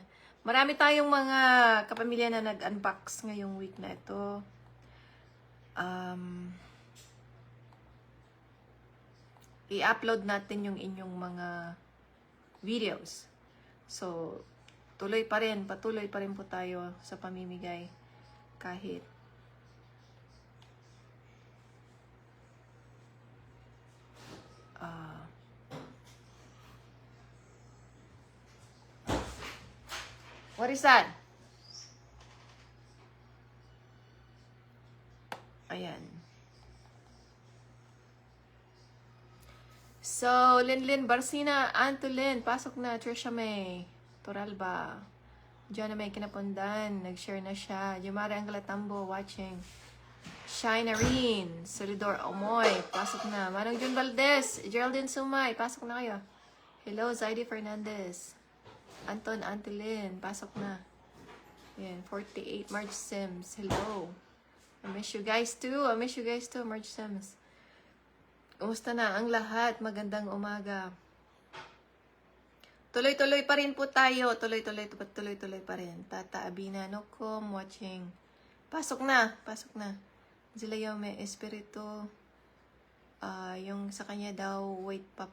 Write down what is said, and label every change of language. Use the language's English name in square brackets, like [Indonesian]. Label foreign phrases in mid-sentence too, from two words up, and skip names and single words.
[Filipino] Marami tayong mga kapamilya na nag-unbox ngayong week na ito. I-upload natin yung inyong mga videos. So, patuloy pa rin po tayo sa pamimigay kahit [English] what is that? [Filipino] Ayan. So, Linlin Barcina, Antolin, pasok na. Trisha May, Toralba, John May Kinapundan, nag-share na siya. Jumare Angalatambo, watching. Shinarine, Solidor Omoy, pasok na. Manong Jun Valdez, Geraldine Sumay, pasok na kayo. Hello, Zaidi Fernandez. Anton Antolin, pasok na. Yan, 48, Marge Sims, hello. [English] I miss you guys too, Marge Sims. [Filipino] Kumusta na ang lahat? Magandang umaga. Tuloy-tuloy pa rin po tayo. Tuloy-tuloy pa rin. Tata Abina Nokom, watching. Pasok na. Zilayome Espiritu. Yung sa kanya daw, wait pa.